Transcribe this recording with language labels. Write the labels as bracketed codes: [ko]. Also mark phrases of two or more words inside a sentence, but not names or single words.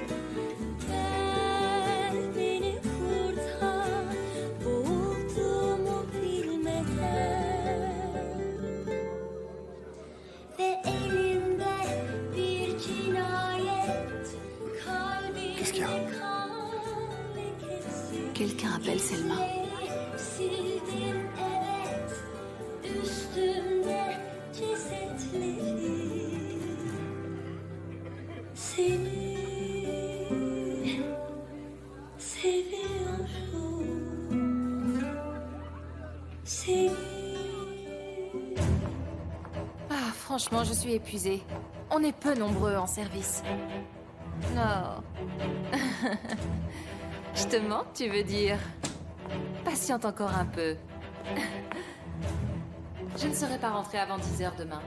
[tr] Gel beni kurtar, boğulduğumu bilmeden. Ve elimde bir cinayet, kalbimde [fr] Qu'est-ce qu'il y a? Quelqu'un appelle Selma. [tr] Sildim evet, üstümde cesetleri. Seni seviyorum. Seni. [fr] Ah, franchement, je suis épuisée. On est peu nombreux en service. Non. Je te mens, tu veux dire? Patiente encore un peu. Je ne serai pas rentrée avant 10 heures demain.